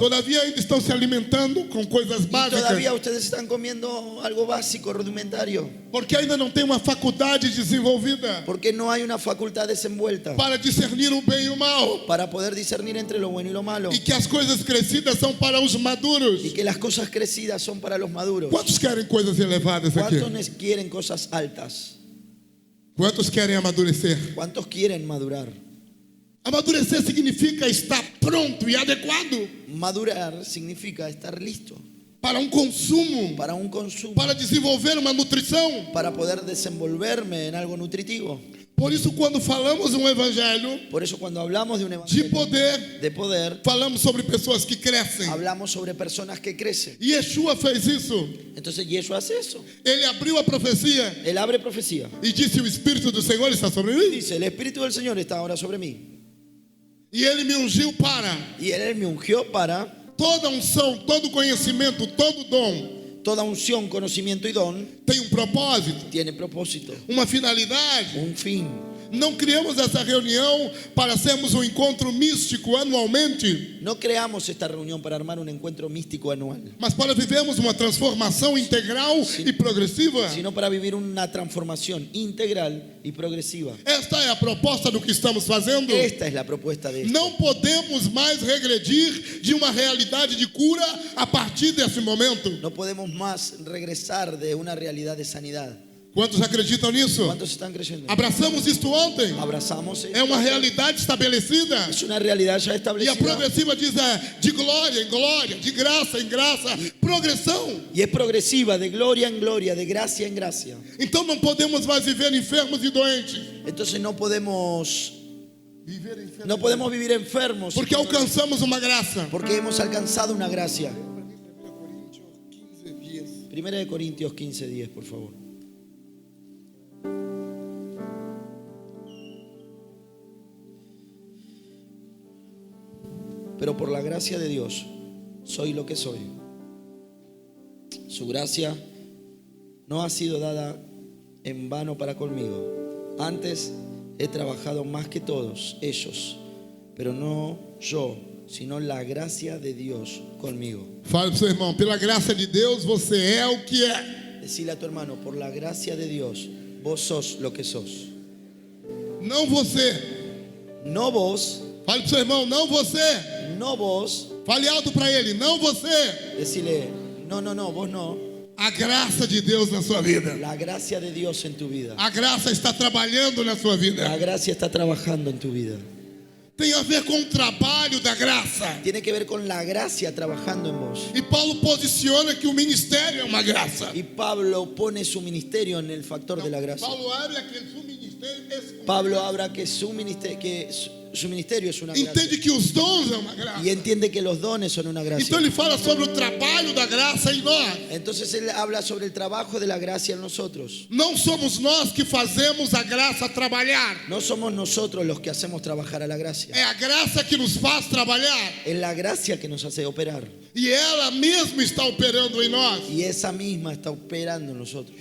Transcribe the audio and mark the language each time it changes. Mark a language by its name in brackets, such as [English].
[Portuguese] Todavia ainda estão se alimentando com coisas [Spanish] Y todavía [Portuguese] básicas. [Spanish] ustedes están comiendo algo básico, rudimentario. [Portuguese] Porque ainda não tem uma faculdade desenvolvida [Spanish] Porque no hay una facultad desenvuelta [Portuguese] para discernir o bem e o mal. [Spanish] para poder discernir entre lo bueno y lo malo. [Portuguese] E que as coisas crescidas são para os maduros. [Spanish] Y que las cosas crecidas son para los maduros. [Portuguese] Quantos querem coisas elevadas aqui? [Spanish] ¿Cuántos quieren cosas altas? [Portuguese] Quantos querem amadurecer? [Spanish] ¿Cuántos quieren madurar? [Portuguese] Amadurecer significa estar pronto e adequado [Spanish] Madurar significa estar listo [Portuguese] para um consumo, [Spanish] para un consumo, [Portuguese] para desenvolver uma nutrição. [Spanish] para poder desenvolverme en algo nutritivo. [Portuguese] Por isso, quando falamos um evangelho [Spanish] Por eso cuando hablamos de un [Portuguese] de [Spanish] evangelio [Portuguese] poder, [Spanish] de poder, [Portuguese] falamos sobre pessoas que crescem. [Spanish] hablamos sobre personas que crecen. [Portuguese] E Yeshua fez isso. [Spanish] Entonces Yeshua hace eso. [Portuguese] Ele abriu a profecia [Spanish] Él abre profecía. [Portuguese] e disse: o Espírito do Senhor está sobre mim. [Spanish] Dice, el Espíritu del Señor está ahora sobre mí. [Portuguese] E ele me ungiu para [Spanish] Y Él me ungió para [Portuguese] toda unção, todo conhecimento, todo dom. [Spanish] toda unción, conocimiento y don. [Portuguese] Tem um propósito, [Spanish] Tiene propósito, [Portuguese] uma finalidade. [Spanish] un fin. [Portuguese] Não criamos essa reunião para sermos um encontro místico anualmente, [Spanish] No creamos esta reunión para armar un encuentro místico anual, [Portuguese] mas para vivermos uma transformação integral e progressiva. [Spanish] sino para vivir una transformación integral y progresiva. [Portuguese] Esta é a proposta do que estamos fazendo. [Spanish] Esta es la propuesta de esto. [Portuguese] Não podemos mais regredir de uma realidade de cura a partir desse momento. [Spanish] No podemos más regresar de una realidad de sanidad. [Portuguese] Quantos acreditam nisso? [Spanish] ¿Cuántos están creyendo? [Portuguese] Abraçamos isto ontem. [Spanish] Abrazamos. [Portuguese] É uma realidade estabelecida. [Spanish] Es una realidad ya [Portuguese] E a [Spanish] establecida. [Portuguese] progressiva diz de glória em glória, de graça em graça, progressão. [Spanish] Y es progresiva, de gloria en gloria, de gracia en gracia. [Portuguese] Então não podemos mais viver enfermos e doentes. [Spanish] Entonces no podemos vivir enfermos [Portuguese] Porque alcançamos uma graça. [Spanish] porque hemos alcanzado una gracia. 1 de Corintios 15:10, por favor. Pero por la gracia de Dios soy lo que soy. Su gracia no ha sido dada en vano para conmigo. Antes he trabajado más que todos ellos, pero no yo, sino la gracia de Dios conmigo. [Portuguese] Fale para o seu irmão, pela graça de Deus você é o que é. [Spanish] Decile a tu hermano, por la gracia de Dios, vos sos lo que sos. [Portuguese] Não você. [Spanish] No vos, [Portuguese] Fale para o seu irmão, não você. [Spanish] no vos. [Portuguese] Fale alto para ele, não você. [Spanish] Decile, no, vos no. [Portuguese] A graça de Deus na sua vida. [Spanish] La gracia de Dios en tu vida. [Portuguese] A graça está trabalhando na sua [Spanish] La [Portuguese] vida. [Spanish] gracia está trabajando en tu vida. [Portuguese] Tem a ver com o trabalho da graça. [Spanish] Tiene que ver con la gracia trabajando en vos. [Portuguese] E Paulo posiciona que o ministério é uma graça. [Spanish] Y Pablo pone su ministerio en el factor de la gracia. [Portuguese] Paulo abre que o seu ministério é [Spanish] Pablo habla que su ministerio, su ministerio es una gracia. [Portuguese] Entende que os dons é uma graça. [Spanish] Y entiende que los dones son una gracia. [Portuguese] Então ele fala sobre o trabalho da graça em nós. [Spanish] Entonces él habla sobre el trabajo de la gracia en nosotros. [Portuguese] Não somos nós que fazemos a graça trabalhar. [Spanish] No somos nosotros los que hacemos trabajar a la gracia. [Portuguese] É a graça que nos faz trabalhar. [Spanish] Es la gracia que nos hace operar. [Portuguese] E ela mesma está operando em nós. [Spanish] Y esa misma está operando en nosotros.